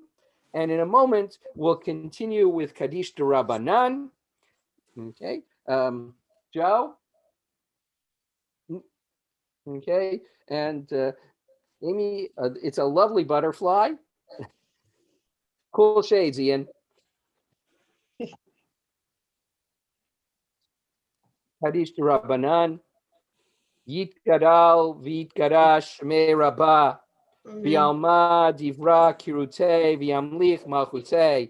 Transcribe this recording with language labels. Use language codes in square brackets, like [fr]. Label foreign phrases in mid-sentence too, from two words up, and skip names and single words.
[en] And in a moment, we'll continue with Kaddish D'Rabbanan. Okay, Joe? Okay, and Amy, it's a lovely butterfly. Cool shades, Ian. Kaddish D'Rabbanan. [arc] Yitgadal v'yitgadash me rabba. V'yalma divra kirute v'yamlich malchute.